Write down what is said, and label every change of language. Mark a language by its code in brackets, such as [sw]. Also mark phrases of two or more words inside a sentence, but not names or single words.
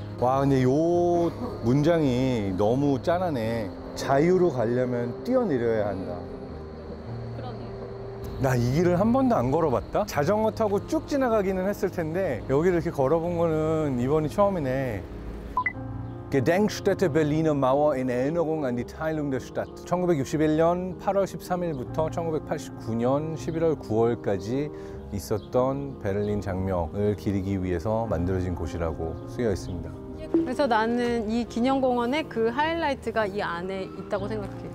[ko] 와, 근데 요 문장이 너무 짠하네. 자유로 가려면 뛰어내려야 한다. 그러네. 나 이 길을 한 번도 안 걸어봤다? 자전거 타고 쭉 지나가기는 했을 텐데 여기를 이렇게 걸어본 거는 이번이 처음이네. [de] Gedenkstätte Berliner Mauer in Erinnerung an die Teilung der Stadt. [ko] 1961년 8월 13일부터 1989년 11월 9월까지 있었던 베를린 장벽을 기리기 위해서 만들어진 곳이라고 쓰여 있습니다. 그래서 나는 이 기념공원의 그 하이라이트가 이 안에 있다고 생각해.